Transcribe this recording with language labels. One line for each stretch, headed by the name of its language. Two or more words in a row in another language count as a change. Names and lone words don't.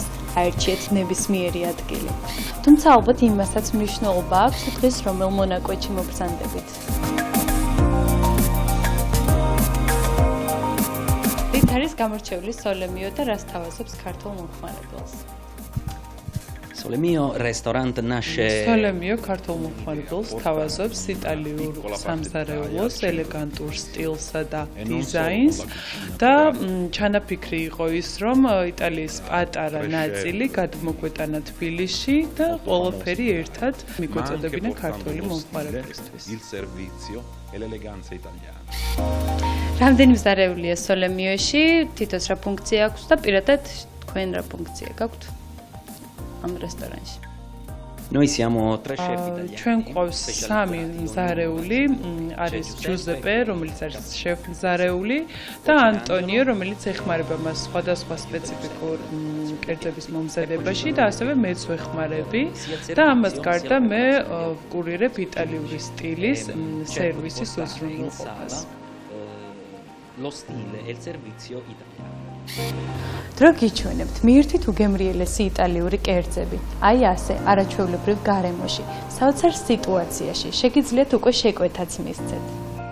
Georgian: აერჩიეთ ნებისმიერი ადგილი. თუმცა ალბათ იმასაც მნიშვნელობა აქვს, დღეს რომელ მონაკვეთში მოგწანდებით. არის გამორჩეული სოლემიო და რას თავაზობს ქართულ მომხმარებელს.
Italian: Solemio restaurant nasce
Georgian: Solemio ქართულ მომხმარებელს თავაზობს იტალიურ სამზარეულოს ელეგანტურ სტილსა და დიზაინს და ჩანაფიქრი იყო ის, რომ იტალიის პატარა ნაწილი გადმოგვეტანა თბილისში და ყველაფერი ერთად მიგვეწოდებინა ქართული მომხმარებელისთვის.
Italian: Il servizio e l'eleganza italiana.
Georgian: რამდენი მზარეულია სოლემიოში, თითოს რა ფუნქცია აქვს და პირადად თქვენ რა ფუნქცია გაქვთ ამ რესტორანში?
Italian: Noi siamo tre chef italiani.
Georgian: ჩვენ გვყავს სამი მზარეული, არის ჯუზეპე, რომელიც არის შეფ მზარეული და ანტონიო, რომელიც ეხმარება მას სხვადასხვა სპეციფიკურ კერძების მომზადებაში და ასევე მეც ვეხმარები და ამას გარდა მე ვკურირებ იტალიური სტილის სერვისის უზრუნველყოფას.
Italian: Lo stile e il servizio italiano.
Georgian: დრო გიჩვენებთ, მიირთვით უგემრიელესი იტალიური კერძები. აი ასე, არაჩვეულებრივ გარემოში, საოცარ სიტუაციაში, შეგიძლიათ უკვე შეკვეთაც მისცეთ.